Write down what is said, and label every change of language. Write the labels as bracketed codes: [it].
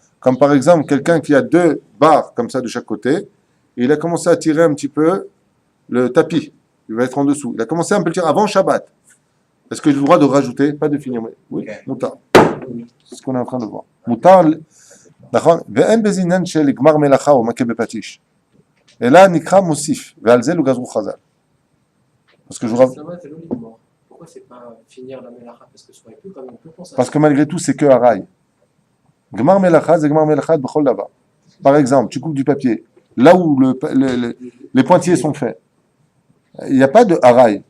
[fr] Comme par exemple, quelqu'un qui a 2 barres comme ça de chaque côté, et il a commencé à tirer un petit peu le tapis. Il va être en dessous. Il a commencé un peu le tir avant Shabbat. Est-ce que j'ai le droit de rajouter? Pas de finir. Oui, Ok. Moutar. C'est ce qu'on est en train de voir. Moutar, נכון? [he] ואין בזינן של גמר מלאכה או מכה בפטיש. אלא נקרא מוסיף, ועל זה לא גזרו חז"ל. [fr] Parce que je vous rav- Ça va, c'est logiquement. Pourquoi c'est pas finir la melacha? Parce que ça aurait pu quand même, on peut penser à Parce ça. que malgré tout, c'est que haraï. Gmar melacha, c'est gmar melacha b'chol davar. Par exemple, tu coupes du papier. Là où les pointillés sont faits, il n'y a pas de haraï.